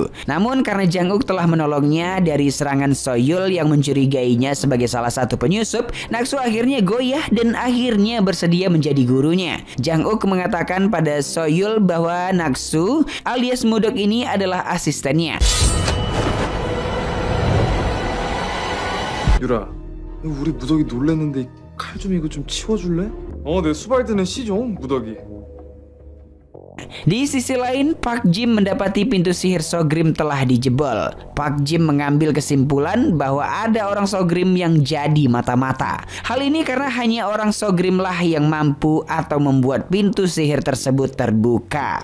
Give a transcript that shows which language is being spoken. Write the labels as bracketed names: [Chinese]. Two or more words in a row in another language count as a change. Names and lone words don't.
[Indonesian] Namun karena Jang Uk telah menolongnya dari serangan Soyul yang mencurigainya sebagai salah satu penyusup, Naksu akhirnya goyah dan akhirnya bersedia menjadi gurunya. Jang Uk mengatakan pada Soyul bahwa Naksu alias Mudok ini adalah asistennya. [Korean] 유라, 우리 무덕이 놀랬는데 칼 좀 이거 좀 치워줄래? 내 수발 드는 씨 좀, 무덕이. [Indonesian] Di sisi lain, Pak Jim mendapati pintu sihir Sogrim telah dijebol. Pak Jim mengambil kesimpulan bahwa ada orang Sogrim yang jadi mata-mata. Hal ini karena hanya orang Sogrim lah yang mampu atau membuat pintu sihir tersebut terbuka.